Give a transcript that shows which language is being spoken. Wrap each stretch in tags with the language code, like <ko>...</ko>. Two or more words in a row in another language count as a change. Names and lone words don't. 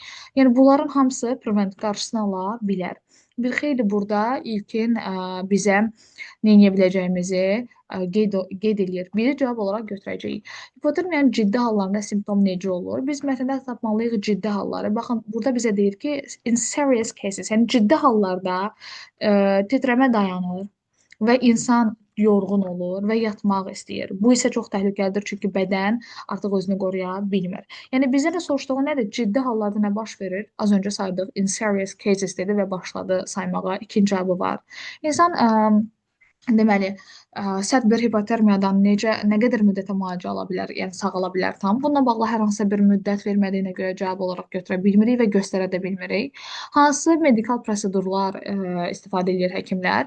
<az>Yəni bunların hamısı prevent qarşısını ala bilər. Bir xeyli burada ilkin bizə nə edə biləcəyimizi qeyd edir. Biri cavab olaraq götürəcəyik. Hipotermiyanın ciddi hallarında simptom necə olur? Biz mətndə tapmalıyıq ciddi halları. Baxın, burada bizə deyir ki,</az> <en>in serious cases,</en> <az>yəni ciddi hallarda titrəmə dayanır və insan yorğun olur və yatmaq istəyir. Bu isə çox təhlükəlidir, çünki bədən artıq özünü qoruya bilmir. Yəni bizə də soruşduğu nədir? Ciddi hallarda nə baş verir? Az öncə saydıq</az> <en>in serious cases</en> <az>dedi və başladı saymağa. İkinci cavabı var. İnsan deməli, sərt bir hipotermiyadan nə qədər müddətə müalicə ala bilər, yəni sağala bilər tam. Bununla bağlı hər hansı bir müddət vermədiyinə görə cavab olaraq götürə bilmirik və göstərə də bilmirik. Hansı medikal prosedurlar istifadə edir həkimlər?</az>